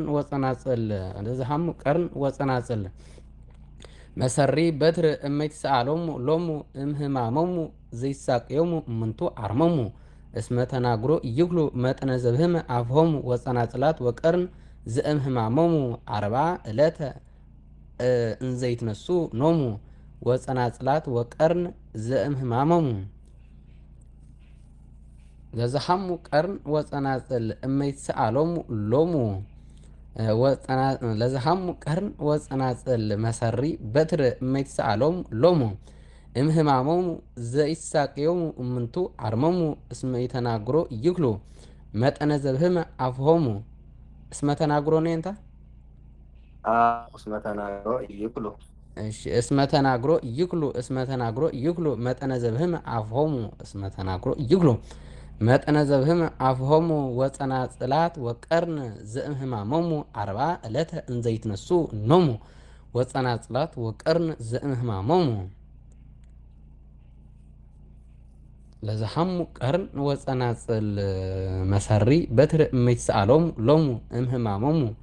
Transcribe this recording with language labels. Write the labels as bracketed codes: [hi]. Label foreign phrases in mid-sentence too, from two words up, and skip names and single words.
[gez] ወጸናጽል ለዝሃሙ ቀርን ወጸናጽል መሰሪ በትር እመይትሰአሎሙ ሎሙ እምህማሞሙ ዘይሳቅዮሙ እምንቱ አርሞሙ እስመ ተናግሮ ይክሉ መጠነ ዘብህመ አፍሆሙ ወጸናጽላት ወቀርን ዘእምህማሞሙ 40 ዕለተ እንዘ ይትነስኡ ኖሙ ወጸናጽላት ወቀርን ዘእምህማሞሙ ለዝሃሙ ቀርን ወጸናጽል እመይትሰአሎሙ ሎሙ ለዝሃሙ ቀርን ወጸናጽል መሰሪ በትር እመይትሰአሎሙ ሎሙ እምህማሞሙ ዘይሳቅዮሙ እምንቱ አርሞሙ እስመ ይተናግሮ ይክሉ መጠነ ዘብህመ አፍሆሙ እስመ ተናግሮ ነው እንታ እስመ ተናግሮ ይክሉ እሺ እስመ ተናግሮ ይክሉ እስመ ተናግሮ ይክሉ መጠነ ዘብህም አፍሆሙ እስመ ተናግሮ ይክሉ መጠነ ዘብህም አፍሆሙ ወጸናጽላት ወቀርን ዘእምህማሞሙ 40 ዕለተ እንዘይትነሱ ኖሙ ወጸናጽላት ወቀርን ዘእምህማሞሙ ለዝሃሙ ቀርን ወጸናጽል መሰሪ በትር እመይትሰአሎሙ ሎሙ እምህማሞሙ